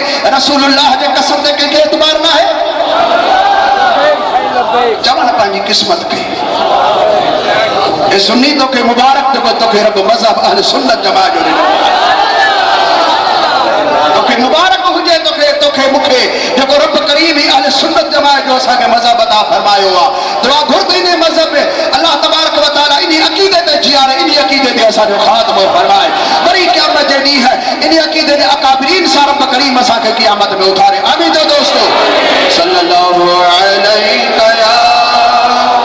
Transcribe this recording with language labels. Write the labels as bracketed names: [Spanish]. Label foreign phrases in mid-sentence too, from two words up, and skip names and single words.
[Sindhi] रसूलुल्लाह जे कसम ते कंहिंखे एतबार न आहे। चवनि पंहिंजी क़िस्मत खे ए सुन्नी तोखे मुबारक जेको तोखे रब मज़हब अहले सुन्नत जमाअत जो ॾिनो। तोखे मुबारक हुजे तोखे मूंखे जेको रब करीम ही अहले सुन्नत जमाअत जो असांखे मज़हब अता फरमायो आहे। दुआ घुर्त इन मज़हब में [Arabic] الله تبارك وتعالى [Sindhi] इन अक़ीदे ते जियारे, इन अक़ीदे ते असांजो ख़ात्मो फरमाए। वरी क़यामत जे ॾींहुं इन अक़ीदे जे अकाबिरीन सां रब करीम असांखे क़यामत में उथारे। आमीन। [Arabic] दोस्तों صلى الله عليه